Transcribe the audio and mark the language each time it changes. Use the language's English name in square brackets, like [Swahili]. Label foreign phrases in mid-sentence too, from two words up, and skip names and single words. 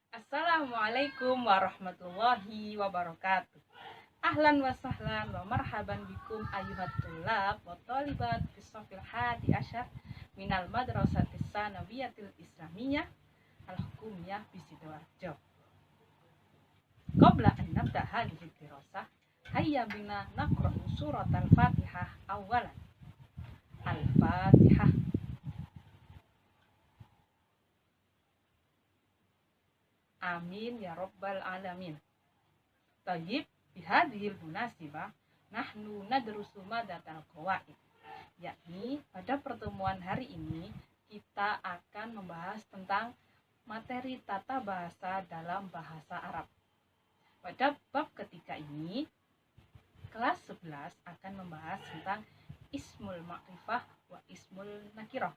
[Arabic] السلام عليكم ورحمة الله وبركاته. أهلا وسهلا ومرحبا بكم أيها الطلاب والطالبات بالصف الحادي عشر من المدرسة الثانوية الإسلامية الحكومية بسيدوارجو. قبل أن نبدأ هذه الدراسة، هيا بنا نقرأ سورة الفاتحة أولا. الفاتحة. آمين يا رب العالمين. طيب بهذه المناسبة نحن ندرس مادة القواعد. [Indonesian] Yakni pada pertemuan hari ini kita akan membahas tentang materi tata bahasa dalam bahasa Arab. Pada bab ketiga ini kelas 11 akan membahas tentang [Arabic] اسم المعرفة واسم النكرة.